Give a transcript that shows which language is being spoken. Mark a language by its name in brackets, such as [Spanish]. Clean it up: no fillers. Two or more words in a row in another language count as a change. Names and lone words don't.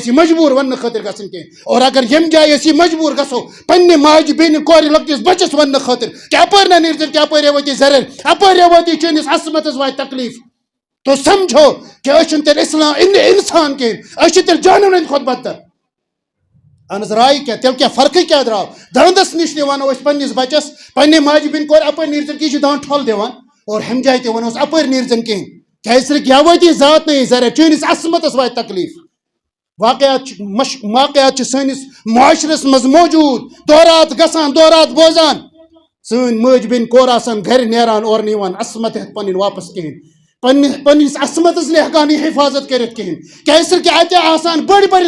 [Kashmiri] یہِ مجبوٗر وننہٕ خٲطرٕ گژھٕنۍ کینٛہہ اور اگر ییٚمہِ جایہِ أسۍ یہِ مجبوٗر گژھو پننہِ ماجہِ بیٚنہِ کورِ لۄکٹِس بچس وننہٕ خٲطرٕ کہ اپٲرۍ نہ نیٖرزٮ۪ن کہ اپٲرۍ وٲتی زرٮ۪ر اپٲرۍ وٲتی چٲنِس عصمتس واتہِ تکلیٖف تو سمجھو کہ أسۍ چھِنہٕ تیٚلہِ اسلام انسان کِہیٖنۍ أسۍ چھِ تیٚلہِ جانورن ہٕنٛدۍ کھۄتہٕ بدتر اہن حظ راے کیٛاہ تیٚلہِ کیٛاہ فرقٕے کیٛاہ درٛاو داندس نِش تہِ ونو أسۍ پننس بچس پننہِ ماجہِ بیٚنہِ کورِ اپٲرۍ نیٖرزٮ۪ن کہِ یہِ چھُ داند ٹھۄل دِوان اور ہُمہِ جایہِ تہِ ونوس اپٲرۍ نیٖرزٮ۪ن کِہیٖنۍ [Urdu] کیا صرف یاوتی ذات نہیں [Kashmiri] ذرا چٲنِس عصمتس واتہِ تکلیف واقعات سٲنِس معاشرس منٛز موجوٗد دورات گژھان دورات بوزان سٲنۍ مٲج بیٚنہِ کورِ آسان گرِ نیران اورٕ نہٕ یِوان عصمت ہٮ۪تھ پنٕنۍ واپس کِہیٖنۍ پننس عصمتس نہٕ ہٮ۪کان یہِ حفاظت کٔرِتھ کِہیٖنۍ کیٛازِ کہِ اَتہِ آسان بٔڑۍ بٔڑۍ